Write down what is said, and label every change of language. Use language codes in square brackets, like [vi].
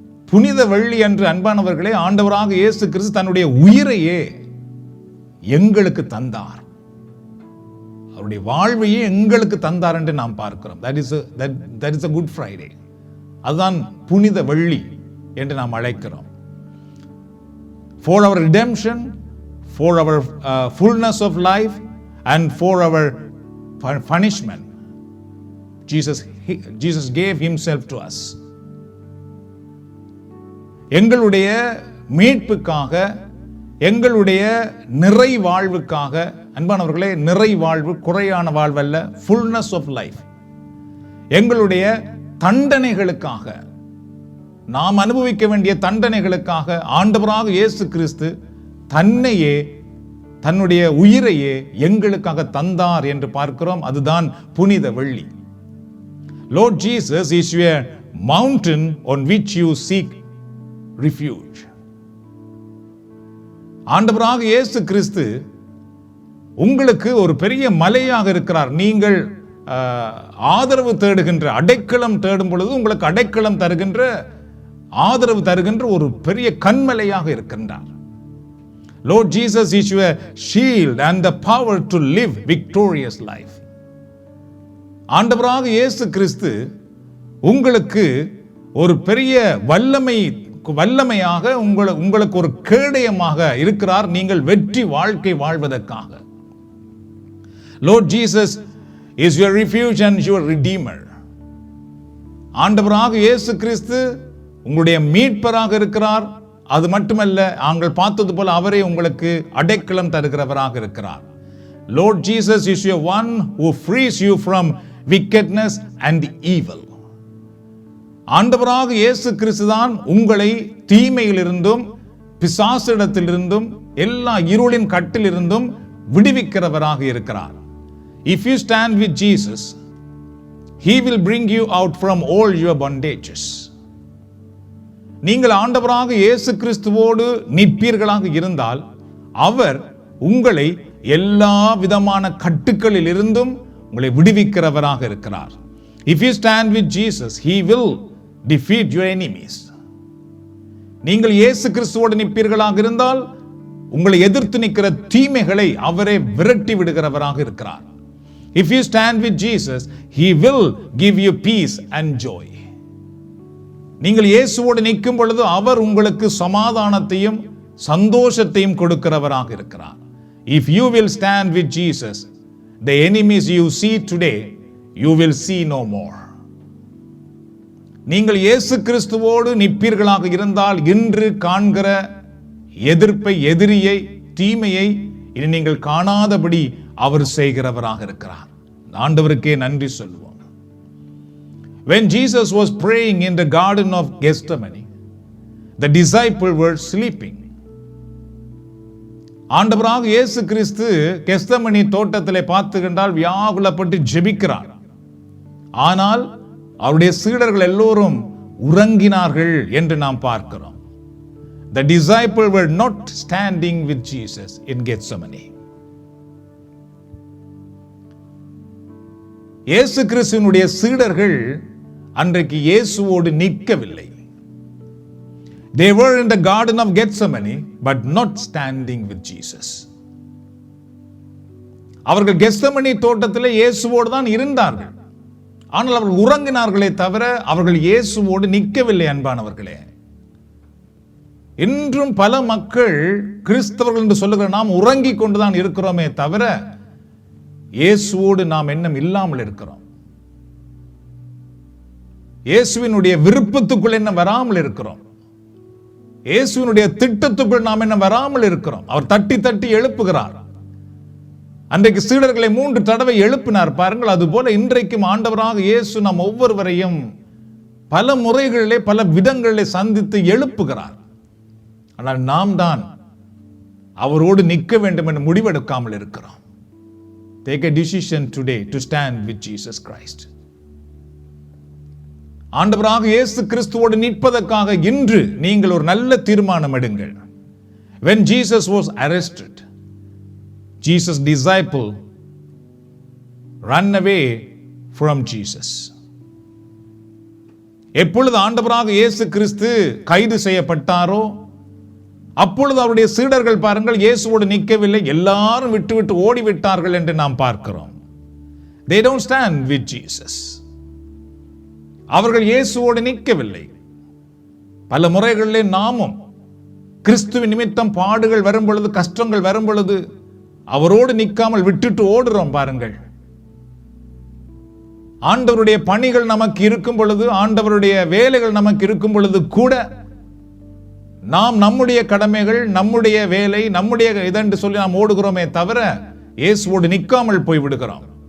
[ta] புனித வெள்ளி அன்று அன்பானவர்களே, ஆண்டவராக இயேசு கிறிஸ்து தன்னுடைய உயிரையே எங்களுக்கு தந்தார். அவருடைய வாழ்வையே எங்களுக்கு தந்தார் என்று நாம் பார்க்கிறோம். [en] That is a Good Friday. [ta] அதுதான் புனித வெள்ளி என்று நாம் அழைக்கிறோம். [en] For our redemption, for our fullness of life and for our punishment, Jesus gave himself to us. [ta] எங்களுடைய மீட்புக்காக, எங்களுடைய நிறை வாழ்வுக்காக அன்பானவர்களே, நிறை வாழ்வு குறையான வாழ்வல்ல, [en] fullness of life. [ta] எங்களுடைய தண்டனைகளுக்காக, நாம் அனுபவிக்க வேண்டிய தண்டனைகளுக்காக ஆண்டவராக இயேசு கிறிஸ்து தன்னையே, தன்னுடைய உயிரையே எங்களுக்காக தந்தார் என்று பார்க்கிறோம். அதுதான் புனித வெள்ளி. [en] Lord Jesus is your mountain on which you seek refuge. [ta] ஆண்டவராக இயேசு கிறிஸ்து உங்களுக்கு ஒரு பெரிய மலையாக இருக்கிறார். நீங்கள் ஆதரவு தேடுகின்ற, அடைக்கலம் தேடும் பொழுது உங்களுக்கு அடைக்கலம் தருகின்ற, ஆதரவு தருகின்ற ஒரு பெரிய கண்மலையாக இருக்கின்றார். [en] Lord Jesus is your shield and the power to live victorious life. [ta] ஆண்டவராக இயேசு கிறிஸ்து உங்களுக்கு ஒரு பெரிய வல்லமையாக உங்களுக்கு ஒரு கேடயமாக இருக்கிறார், நீங்கள் வெற்றி வாழ்க்கை வாழ்வதற்காக. [en] Lord Jesus is your refuge and your redeemer. [ta] ஆண்டவராக இயேசு கிறிஸ்து உங்களுடைய மீட்பராக இருக்கிறார். அது மட்டுமல்ல, நாங்கள் பார்த்தது போல அவரே உங்களுக்கு அடைக்கலம் தருகிறவராக இருக்கிறார். [en] Lord Jesus is your one who frees you from wickedness and evil. [ta] ஆண்டவராக இயேசு கிறிஸ்து தான் உங்களை தீமையிலிருந்தும் பிசாசிடத்திலிருந்தும் எல்லா இருளின் கட்டிலிருந்தும் விடுவிக்கிறவராக இருக்கிறார். [en] If you stand with Jesus, He will bring you out from all your bondages. [ta] நீங்கள் ஆண்டவராக இயேசு கிறிஸ்துவோடு நிற்பீர்களாக இருந்தால் அவர் உங்களை எல்லா விதமான கட்டுக்களில் இருந்தும் உங்களை விடுவிக்கிறவராக இருக்கிறார். [en] If you stand with Jesus, He will defeat your enemies. [ta] நீங்கள் இயேசு கிறிஸ்துவோடு நிற்பீர்களாக இருந்தால் உங்களை எதிர்த்து நிற்கிற தீமைகளை அவரே விரட்டி விடுகிறவராக இருக்கிறார். [en] If you stand with Jesus, He will give you peace and joy. [ta] நீங்கள் இயேசுவோடு நிற்கும் பொழுது அவர் உங்களுக்கு சமாதானத்தையும் சந்தோஷத்தையும் கொடுக்கிறவராக இருக்கிறார். [en] If you will stand with Jesus, the enemies you see today, you will see no more. [ta] நீங்கள் இயேசு கிறிஸ்துவோடு நிற்பீர்களாக இருந்தால் இன்று காண்கிற எதிர்ப்பை, எதிரியை, தீமையை இனி நீங்கள் காணாதபடி அவர் செய்கிறவராக இருக்கிறார். ஆண்டவருக்கே நன்றி சொல்லுவோம். [en] When Jesus was praying in the garden of Gethsemane, the disciples were sleeping. [ta] ஆண்டவராக இயேசு கிறிஸ்து கெத்செமனி தோட்டத்திலே பார்த்துக்கொண்டால் வியாகுலப்பட்டு ஜெபிக்கிறார். ஆனால் அவருடைய சீடர்கள் எல்லோரும் உறங்கினார்கள் என்று நாம் பார்க்கிறோம். [en] The disciples were not standing with Jesus in Gethsemane. [ta] இயேசு கிறிஸ்துவினுடைய சீடர்கள் அன்றைக்கு இயேசுவோடு நிற்கவில்லை. [en] They were in the garden of Gethsemane but not standing with Jesus. [ta] அவர்கள் கெத்செமனி தோட்டத்திலே இயேசுவோடு தான் இருந்தார்கள். ஆனால் அவர்கள் உறங்கினார்களே தவிர அவர்கள் இயேசுவோடு நிற்கவில்லை. அன்பானவர்களே, இன்றும் பல மக்கள் கிறிஸ்தவர்கள் என்று சொல்லுகிற நாம் உறங்கிக் கொண்டுதான் இருக்கிறோமே தவிர இயேசுவோடு நாம் எண்ணம் இல்லாமல் இருக்கிறோம். இயேசுவினுடைய விருப்பத்துக்குள் என்ன வராமல் இருக்கிறோம். இயேசுவினுடைய திட்டத்துக்குள் நாம் என்ன வராமல் இருக்கிறோம். அவர் தட்டி தட்டி எழுப்புகிறார். அன்றைக்கு சீடர்களை 3 தடவை எழுப்பினார் பாருங்கள். அதுபோல இன்றைக்கும் ஆண்டவராக இயேசு நாம் ஒவ்வொருவரையும் பல முறைகளிலே பல விதங்களிலே சந்தித்து எழுப்புகிறார். ஆனால் நாம் தான் அவரோடு நிற்க வேண்டும் என்று முடிவெடுக்காமல் இருக்கிறோம். [en] Take a decision today to stand with Jesus Christ. [ta] ஆண்டவராக இயேசு கிறிஸ்துவோடு நிற்பதற்காக இன்று நீங்கள் ஒரு நல்ல தீர்மானம் எடுங்கள். [en] When Jesus was arrested, Jesus' disciple ran away from Jesus. [ta] எப்பொழுது ஆண்டவராக இயேசு கிறிஸ்து கைது செய்யப்பட்டாரோ அப்பொழுது அவருடைய சீடர்கள் பாருங்கள் இயேசுவோடு நிற்கவில்லை, எல்லாரும் விட்டு ஓடிவிட்டார்கள் என்று நாம் பார்க்கிறோம். [en] They don't stand with Jesus. [ta] அவர்கள் இயேசுவோடு நிற்கவில்லை. பல முறைகளிலே நாமும் கிறிஸ்துவின் நிமித்தம் பாடுகள் வரும் பொழுது, கஷ்டங்கள் வரும் பொழுது அவரோடு நிற்காமல் விட்டுட்டு ஓடுறோம் பாருங்கள். ஆண்டவருடைய பணிகள் நமக்கு இருக்கும் பொழுது, ஆண்டவருடைய வேலைகள் நமக்கு இருக்கும் பொழுது கூட நாம் நம்முடைய கடமைகள், நம்முடைய வேலை, நம்முடைய இதென்று சொல்லி நாம் ஓடுகிறோமே தவிர இயேசுவோடு நிற்காமல் போய் விடுகிறோம்.